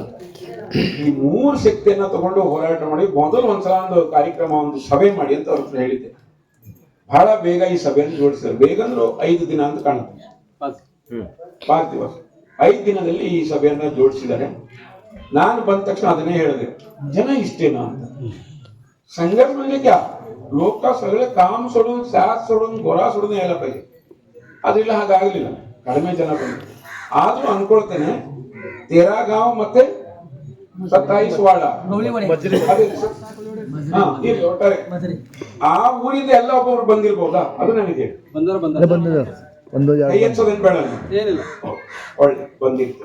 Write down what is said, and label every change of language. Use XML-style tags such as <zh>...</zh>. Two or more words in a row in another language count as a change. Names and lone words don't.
<kn>ಈ 3 ಶಕ್ತಿಯನ್ನ ತಗೊಂಡು ಹೋರಾಟ ಮಾಡಿ ಮೊದಲು ಒಂದ್ಸಲ ಒಂದು ಕಾರ್ಯಕ್ರಮ, ಒಂದು ಸಭೆ ಮಾಡಿ ಅಂತ ಅವ್ರ ಹತ್ರ ಹೇಳಿದ್ದೆ. ಬಹಳ ಬೇಗ ಈ ಸಭೆಯನ್ನು ಜೋಡಿಸಿದ್ರು. ಬೇಗ ಅಂದ್ರು 5 ದಿನ ಅಂತ ಕಾಣುತ್ತೆ, 5 ದಿವಸ. 5 ದಿನದಲ್ಲಿ ಈ ಸಭೆಯನ್ನ ಜೋಡಿಸಿದ್ದಾರೆ. ನಾನು ಬಂದ ತಕ್ಷಣ ಅದನ್ನೇ ಹೇಳಿದೆ, ಜನ ಇಷ್ಟೇನಾ ಅಂತ.</kn> <mr>संघर्ष म्हणजे क्या, लोक का सगळे काम सोडून, साथ सोडून, गोरा सोडून यायला पाहिजे.</mr> <kn>ಅದ್ರಿಲ್ಲ, ಹಾಗಾಗಲಿಲ್ಲ. ಕಡಿಮೆ ಜನ ಬಂದ್ರು. ಆದ್ರೂ ಅನ್ಕೊಳ್ತೇನೆ, 13 ಗಾಂವ್ ಮತ್ತೆ 27 ವಾಡ ಒಟ್ಟಾರೆ ಆ ಊರಿಂದ ಎಲ್ಲ ಒಬ್ಬೊಬ್ರು ಬಂದಿರ್ಬೋದಾ? ಅದು ನನಗೆ ಕೈ ಎಚ್ಚೋದೇನು ಬೇಡ, ಒಳ್ಳೆ ಬಂದಿತ್ತು.</kn>